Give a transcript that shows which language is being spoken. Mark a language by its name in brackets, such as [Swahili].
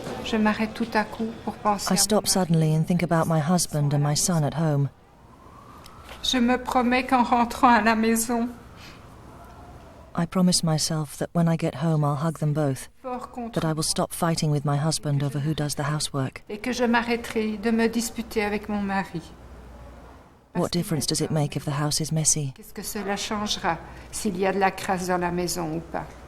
[English] I stop suddenly and think about my husband and my son at home. [French] Je me promets qu'en rentrant à la maison, [English] I promise myself that when I get home I'll hug them both, that I will stop fighting with my husband over who does the housework. [French] et que je m'arrêterai de me disputer avec mon mari. [English] What difference does it make if the house is messy? [French] Qu'est-ce que cela changera s'il y a de la crasse dans la maison ou pas?